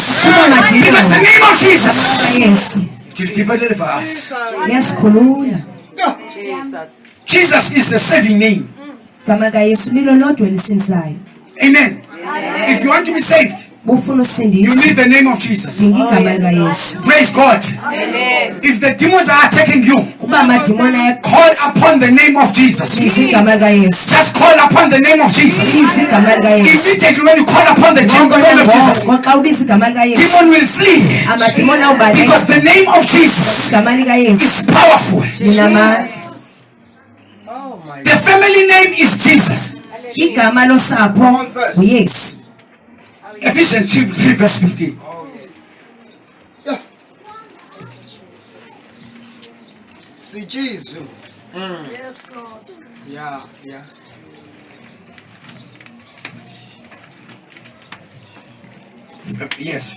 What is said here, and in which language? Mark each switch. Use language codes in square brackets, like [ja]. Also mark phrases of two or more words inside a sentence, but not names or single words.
[en] Because the name of Jesus will deliver us. Yes, Jesus is the saving name. Amen. If you want to be saved, [xh] bufuna [en] you [xh] usindiswa [en] need the name of Jesus. [xh] dinga igama likayesu. [en] Praise God. If the demons are attacking you, [xh] Uba amadimoni [en] call upon the name of Jesus. [xh] ayabiza igama likayesu. [en] Just call upon the name of Jesus. [xh] Biza igama likayesu. [en] Immediately when you call upon the name of Jesus, [xh] Xa ubiza igama likayesu, [en] demon will flee. [xh] amadimoni awubaleka. [en] Because the name of Jesus [xh] Igama likayesu [en] is powerful. [xh] linamandla. [en] The family name is Jesus. [xh] Igama losapho uYesu. [en] Ephesians 3 verse 15. See Jesus. Yes, Lord. Yeah, yeah. Yes.